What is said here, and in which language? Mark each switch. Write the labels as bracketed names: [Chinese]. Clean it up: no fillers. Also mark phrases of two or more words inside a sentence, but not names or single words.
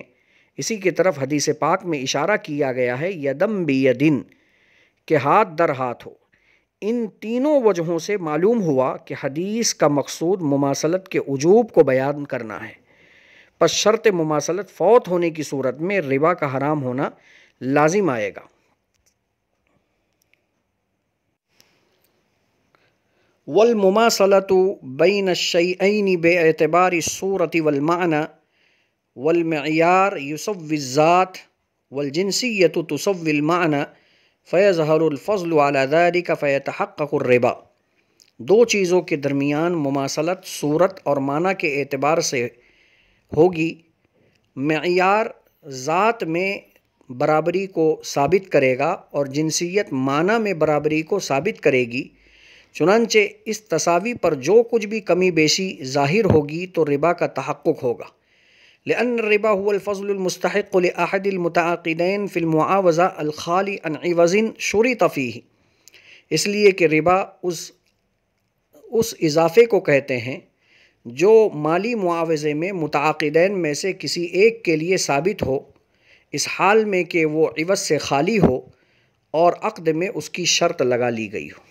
[Urdu] اسی کی طرف حدیث پاک میں اشارہ کیا گیا ہے [Arabic] یدم بیدن، [Urdu] کہ ہاتھ در ہاتھ ہو۔ ان تینوں وجہوں سے معلوم ہوا کہ حدیث کا مقصود مماثلت کے وجوب کو بیان کرنا ہے، پس شرط مماثلت فوت ہونے کی صورت میں ربا کا حرام ہونا لازم آئے گا۔ [Arabic] والمماثلۃ بین الشیئین باعتبار الصورۃ والمعنی والمعیار یسوی الذات والجنسیۃ تسوی المعنی فیظہر الفضل علی ذلک فیتحقق الربا۔ [Urdu] دو چیزوں کے درمیان مماثلت صورت اور معنی کے اعتبار سے ہوگی، معیار ذات میں برابری کو ثابت کرے گا اور جنسیت معنی میں برابری کو ثابت کرے گی، چنانچہ اس تساوی پر جو کچھ بھی کمی بیشی ظاہر ہوگی تو ربا کا تحقق ہوگا، [Arabic] لأن الربا هو الفضل المستحق لأحد المتعاقدین فی المعاوضہ الخالی عن عوض شرط فیہ، [Urdu] اس لیے کہ ربا اس اضافے کو کہتے ہیں جو مالی معاوضے میں متعاقدین میں سے کسی ایک کے لیے ثابت ہو، اس حال میں کہ وہ عوض سے خالی ہو اور عقد میں اس کی شرط لگا لی گئی ہو۔